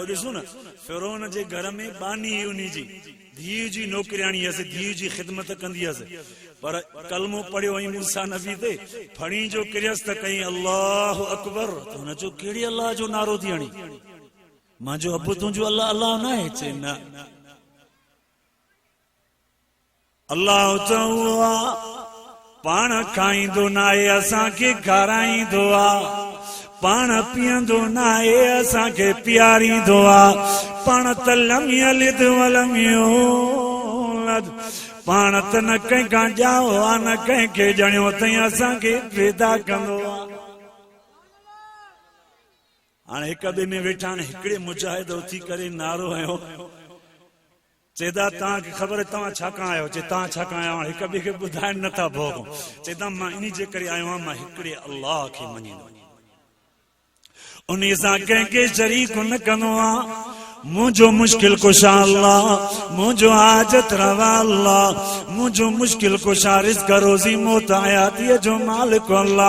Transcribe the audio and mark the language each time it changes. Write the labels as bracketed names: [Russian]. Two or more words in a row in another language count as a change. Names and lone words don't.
[Sindhi] ॾिसो न फिरौन जे घर में बानी उन जी धीउ जी नौकरियाणी हुअसि, धीउ जी ख़िदमत कंदी हुअसि, पर कलमो पढ़ियो ऐं मूसा नबी ते फणी जो किरियसि त कई [Arabic] الله أكبر, [Sindhi] त हुन चयो कहिड़ी अल्लाह जो नारो थी हणी, मुंहिंजो अबु तुंहिंजो अल्लाह अल्लाह न आहे, चए न अल्लाह त उहो आहे पाण खाईंदो न आहे, असांखे खाराईंदो आहे, पाण पीअंदो न आहे, असांखे पीआरींदो आहे, पाण त [Arabic] لم يلد ولم يولد, [Sindhi] पाण त न कंहिंखां ॼाओ आहे न कंहिंखे ॼणियो अथई, असांखे पैदा कंदो आहे। हाणे हिक ॿिए में वेठा आहिनि, हिकिड़े मुजाहिद उथी करे नारो हयो, चेदा तव्हांखे ख़बर आहे तव्हां छा खां आयो, चए तव्हां छा खां आया आहियो, हिक ॿिए खे ॿुधाइनि नथा भोगो, चेदा मां इन जे करे आयो आहियां, मां हिकिड़े अल्लाह खे मञींदो, उन सां कंहिंखे शरीक न कंदो आहियां, मुझो मुश्किल कुशा अल्लाह, मुझो हाजत रवा अल्लाह, मुझो मुश्किल कुशा रिज़्क़ रोज़ी मौत हयातीअ जो मालिक अल्लाह।